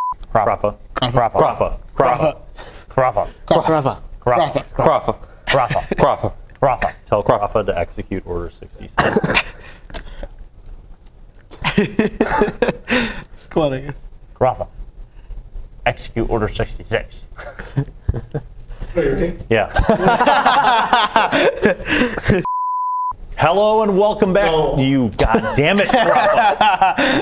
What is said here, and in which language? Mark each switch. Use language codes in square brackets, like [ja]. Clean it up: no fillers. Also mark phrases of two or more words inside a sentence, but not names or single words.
[en] Krafa. Krafa. Krafa. Krafa. Krafa. Krafa. Krafa. Krafa. Krafa. Krafa. Krafa. Tell Krafa to execute Order 66. Come on, Angus. Krafa. Execute Order 66. Yeah. Hello and welcome back, you goddamn it, Krafa.